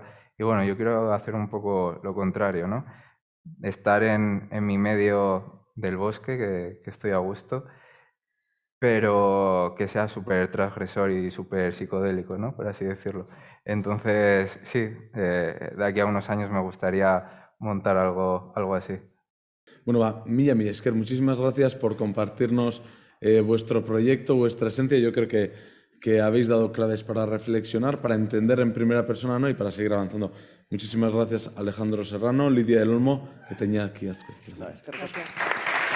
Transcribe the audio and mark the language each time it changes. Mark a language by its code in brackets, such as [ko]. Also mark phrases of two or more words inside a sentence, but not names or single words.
[es] Y bueno, yo quiero hacer un poco lo contrario, ¿no? Estar en mi medio del bosque, que estoy a gusto, pero que sea súper transgresor y súper psicodélico, ¿no? Por así decirlo. Entonces, sí, de aquí a unos años me gustaría montar algo así. [eu] Bueno, Mila esker, [es] muchísimas gracias por compartirnos vuestro proyecto, vuestra esencia. Yo creo que habéis dado claves para reflexionar, para entender en primera persona, ¿no? Y para seguir avanzando. Muchísimas gracias, Alejandro Serrano, Lidia del Olmo, que tenía aquí. Gracias.